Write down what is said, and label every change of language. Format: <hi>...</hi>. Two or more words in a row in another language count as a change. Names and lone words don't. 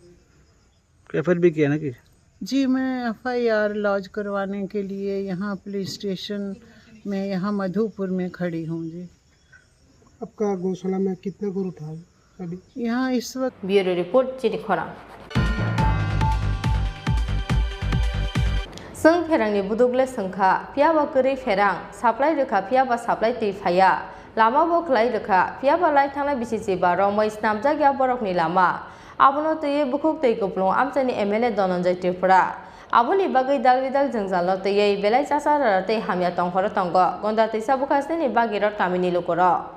<hi>FIR भी किया ना कि? जी, मैं FIR लॉन्च करवाने के लिए यहाँ पुलिस स्टेशन में यहाँ मधुपुर में खड़ी हूँ जी। आपका गौशाला में कितने गोरू था अभी? यहाँ इस वक्त</hi> <trp>ब्यूरो रिपोर्ट चिनिखरा Seng ferang ni budugle sengkha piaba keri ferang supply rekha piaba supply ti phaya lama bo khlai rekha piaba lai thangna bisisi ba romoi snamja gya borok ni lama abono teye bukhuk tei koplong amchani MLA Dononjai Tripura aboni bagai dalvidal jengjalo teye belai chasara tei hamya tonghoro tongo gonda teisa bukhasne ni bagirot kamini lokoro</trp>